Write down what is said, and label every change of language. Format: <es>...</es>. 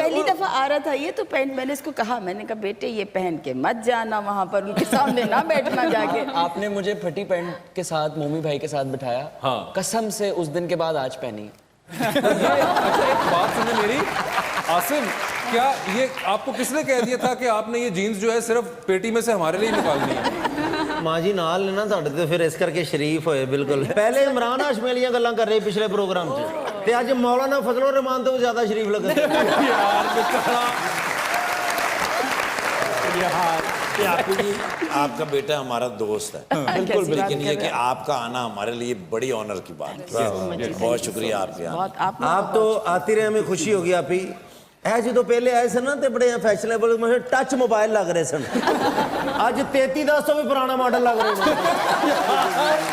<hi>पहली दफा आ रहा था ये तो पैंट मैंने इसको कहा, मैंने कहा बेटे ये पहन के मत जाना वहां पर उनके सामने ना बैठना जाके। आपने मुझे फटी पैंट के साथ मोमी भाई के साथ बिठाया, हाँ। कसम से उस दिन के बाद आज पहनी। अच्छा एक बात सुनिए मेरी, आसिम, क्या ये आपको किसने कह दिया था कि आपने ये जीन्स जो है सिर्फ पेटी में से हमारे लिए निकालनी है?</hi> <pa>ਮਾਂ ਜੀ ਨਾਲ ਨੇ ਨਾ ਤੁਹਾਡੇ ਤੇ ਫਿਰ ਇਸ ਕਰਕੇ ਸ਼ਰੀਫ ਹੋਏ ਬਿਲਕੁਲ। ਪਹਿਲੇ ਇਮਰਾਨ ਹਾਸ਼ਮੀ ਵਾਲੀਆਂ ਗੱਲਾਂ ਕਰ ਰਹੇ ਪਿਛਲੇ ਪ੍ਰੋਗਰਾਮ 'ਚ ਤੇ ਅੱਜ ਮੌਲਾਨਾ ਫਜ਼ਲੁਰ ਰਹਿਮਾਨ ਤੋਂ ਜ਼ਿਆਦਾ ਸ਼ਰੀਫ ਲੱਗ ਰਹੇ।</pa> <hi>यार बेचारा, आपी जी, आपका बेटा हमारा दोस्त है बिल्कुल लेकिन ये कि आपका आना हमारे लिए बड़ी ऑनर की बात है। बहुत शुक्रिया आपके आने बहुत आप तो आती रहे, हमें खुशी होगी। आप ही</hi> <pa>ਇਹ ਜਦੋਂ ਪਹਿਲੇ ਆਏ ਸਨ ਨਾ ਤੇ ਬੜੇ ਫੈਸ਼ਨੇਬਲ ਟੱਚ ਮੋਬਾਈਲ ਲੱਗ ਰਹੇ ਸਨ, ਅੱਜ 3310 ਤੋਂ ਵੀ ਪੁਰਾਣਾ ਮਾਡਲ ਲੱਗ ਰਹੇ ਨੇ।</pa>